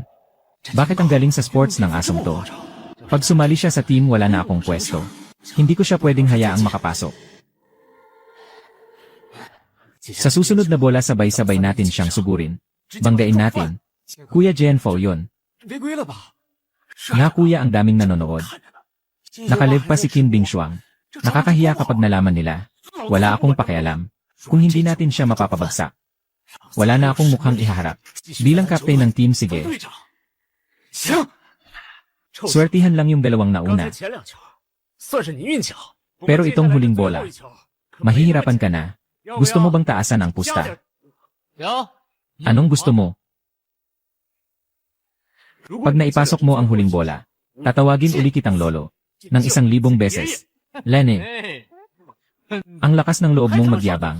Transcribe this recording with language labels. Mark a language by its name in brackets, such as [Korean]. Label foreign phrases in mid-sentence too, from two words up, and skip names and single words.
[Filipino] Bakit ang galing sa sports ng asong to? Pag sumali siya sa team, wala na akong pwesto. Hindi ko siya pwedeng hayaang makapasok. Sa susunod na bola, sabay-sabay natin siyang sugurin. Banggain natin. Kuya Jianfo yun. [Chinese] 违规了吧？ [Filipino] Nga kuya, ang daming nanonood. Nakalive pa si Kim Bingshuang. Nakakahiya kapag nalaman nila. Wala akong pakialam. Kung hindi natin siya mapapabagsak. Wala na akong mukhang ihaharap. Bilang captain ng team, sige. [Chinese] 队长，行。 [Filipino] Swertihan lang yung dalawang [Chinese] 刚 [Filipino] nauna. [Chinese] 才前两球算是你运气好， [Filipino] Pero itong huling bola, mahihirapan ka na. Gusto mo bang taasan ang pusta? Anong gusto mo? Pag naipasok mo ang huling bola, tatawagin uli kitang lolo. Ng 1,000 beses. Lene, ang lakas ng loob mong magyabang.